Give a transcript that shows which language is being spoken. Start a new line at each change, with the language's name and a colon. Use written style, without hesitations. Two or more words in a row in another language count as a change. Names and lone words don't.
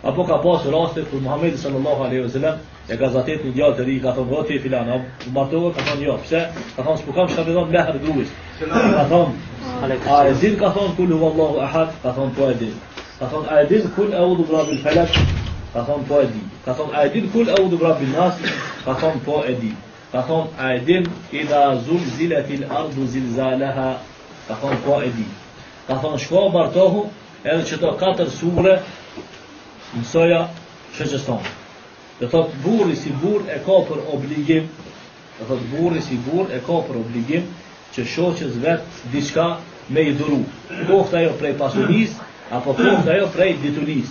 Albanian: Apo ka pas raste kur Muhamedi
Arabic: صلى الله عليه وسلم
Albanian: e gazetet një djalë të ri ka thonë roti filan, apo martova ka thonë jo, pse? Ka thonë s'po kam çka më dhon mehr gruas. Ka thonë a e din, ka thonë
Arabic: قل هو الله أحد,
Albanian: ka thonë po e din. Ka thonë a e din
Arabic: قل أعوذ برب الفلق,
Albanian: ka thonë po e di. Ka thonë a e din
Arabic: قل أعوذ برب الناس,
Albanian: ka thonë po e di. Ka thonë a e din
Arabic: إذا زلزلت الأرض زلزالها,
Albanian: ka thonë po e di. Ka thonë shko bartohu edhe që to 4 sure mësoja shoqës tonë. Dhe thot burri si burr e ka për obligim, dhe thot burri si burr e ka për obligim që shoqës vet diçka me i dhuru. Qoftë ajo prej pasurisë apo qoftë ajo prej diturisë.